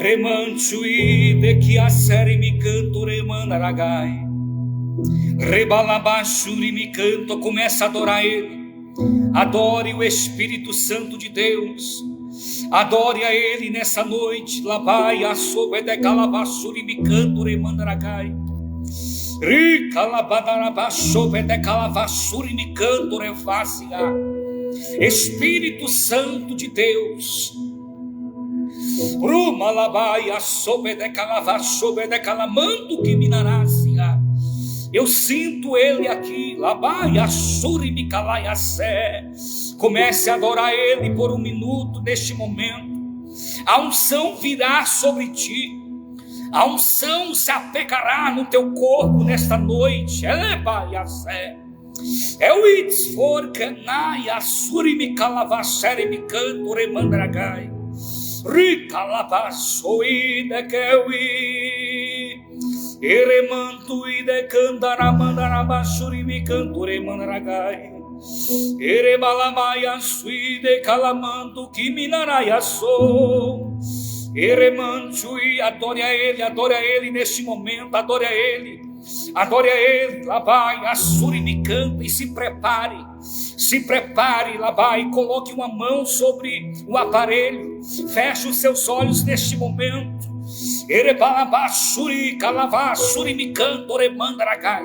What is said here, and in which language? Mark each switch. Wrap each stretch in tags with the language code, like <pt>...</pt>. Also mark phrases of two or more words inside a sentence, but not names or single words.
<pt>Remancho de que a série me canto remandaragai. Rebalabachuri me canto, começa a adorar Ele. Adore o Espírito Santo de Deus. Adore a Ele nessa noite. Labai a sobe de calabachuri me canto remandaragai. Rica labadarabachobe de calabachuri me canto refacia. Espírito Santo de Deus. Bruma labai a sobe de calavachobe de calamando que minarácia. Eu sinto Ele aqui. Labai a suri me calai a sé. Comece a adorar Ele por um minuto neste momento. A unção virá sobre ti. A unção se apegará no teu corpo nesta noite. Elebai a sé. É o its for canai a suri me calavachere me canto remandragai. Rica lavaçoi de kewi. Eremanto e de candaramandarabaxuri me canto remandragai. Erebalamaya sui de calamando que minaraia sou. Eremanto e adore a Ele neste momento, adore a Ele. Adore a Ele, Labai, Assuri me canta e se prepare, Labai, coloque uma mão sobre o aparelho, feche os seus olhos neste momento. Erebalabachuri, Calavassuri me canta, Oremandaragai.</pt>